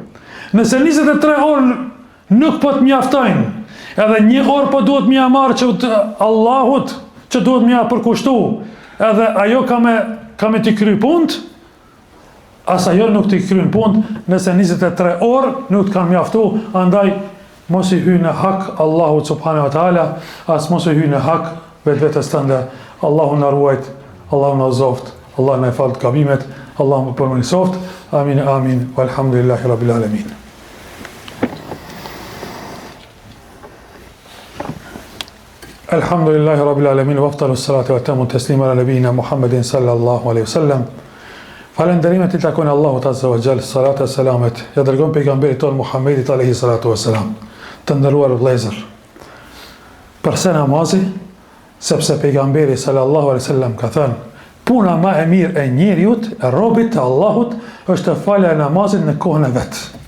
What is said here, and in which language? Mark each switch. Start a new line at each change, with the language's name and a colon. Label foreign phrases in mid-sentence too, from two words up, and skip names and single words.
Albanian: Nëse 23 orë nuk po të mjaftojnë, edhe një orë po duhet mja marrë që Allahut, që duhet mja përkushtu, edhe ajo ka me t'i kry punt, as ajo nuk t'i kry punt, nëse 23 orë nuk të kanë mjaftu, andaj mos i hyj në hak Allahu
Arabic: سبحانه وتعالى,
Albanian: as mos i hyj në hak vetvetes tënde. Allahu na ruajt, Allahu na zoft, Allahu na fal gabimet, Allahu më përmirësoft. Amin, amin.
Arabic: والحمد لله رب العالمين. الحمد لله رب العالمين، وأفضل الصلاة وأتم التسليم على نبينا محمد صلى الله عليه وسلم.
Albanian: Falënderimet i takojnë Allahut
Arabic: عز وجل,
Albanian: salatu e selamet ja dërgon pejgamberit ton Muhammedit
Arabic: عليه الصلاة والسلام.
Albanian: Të ndëruar vëllezër, përse namazi? Sepse pejgamberi
Arabic: صلى الله عليه وسلم
Albanian: ka thënë, puna më e mirë e njeriut, e robit të Allahut, është të falja e namazit në kohën e vet.